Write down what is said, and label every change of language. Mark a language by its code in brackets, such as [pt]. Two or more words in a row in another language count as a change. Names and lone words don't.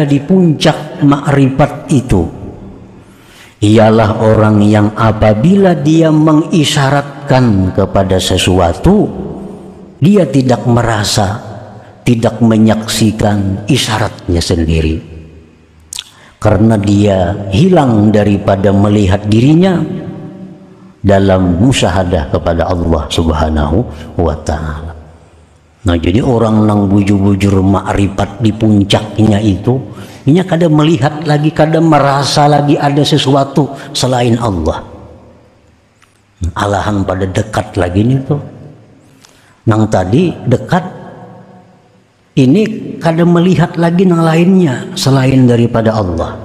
[id] di puncak makrifat itu, ialah orang yang apabila dia mengisyaratkan kepada sesuatu, dia tidak merasa, tidak menyaksikan isyaratnya sendiri, karena dia hilang daripada melihat dirinya dalam musyahadah kepada Allah Subhanahu wa ta'ala. Nah, jadi orang nang bujur-bujur makrifat di puncaknya itu, ini kadang melihat lagi, kadang merasa lagi ada sesuatu selain Allah. Alahan pada dekat lagi nih tuh. Nang tadi dekat, ini kadang melihat lagi yang lainnya selain daripada Allah.